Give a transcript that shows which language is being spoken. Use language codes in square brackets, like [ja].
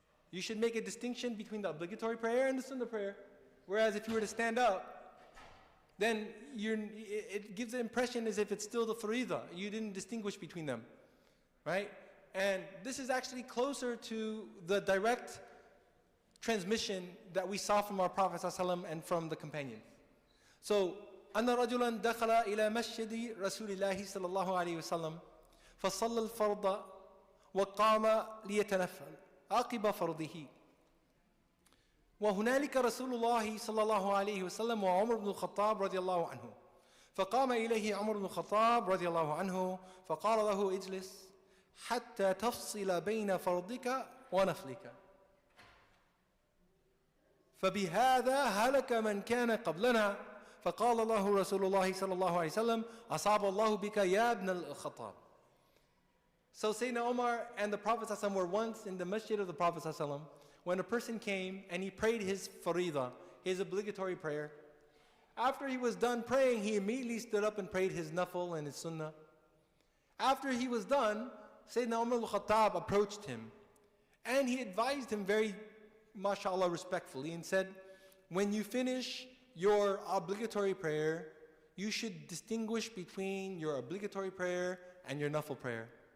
[en] You should make a distinction between the obligatory prayer and the sunnah prayer. Whereas if you were to stand up, then it gives the impression as if it's still the faridah. You didn't distinguish between them, right? And this is actually closer to the direct transmission that we saw from our Prophet ﷺ and from the companions. [ar] So, أن رجلا دخل إلى مسجد رسول الله صلى الله عليه وسلم فصلى الفرض وقام ليتنفل عقب فرضه وهنالك رسول الله صلى الله عليه وسلم وعمر بن الخطاب رضي الله عنه فقام إليه عمر بن الخطاب رضي الله عنه فقال له اجلس حتى تفصل بين فرضك ونفلك فبهذا هلك من كان قبلنا فقال الله رسول الله صلى الله عليه وسلم أصاب الله بك يا ابن الخطاب. [en] So Sayyidina Umar and the Prophet ﷺ were once in the masjid of the Prophet ﷺ when a person came and he prayed his farida, his obligatory prayer. After he was done praying, he immediately stood up and prayed his nafil and his sunnah. After he was done, Sayyidina Umar al-Khattab approached him and he advised him very, mashallah, respectfully and said, when you finish your obligatory prayer, you should distinguish between your obligatory prayer and your nafil prayer.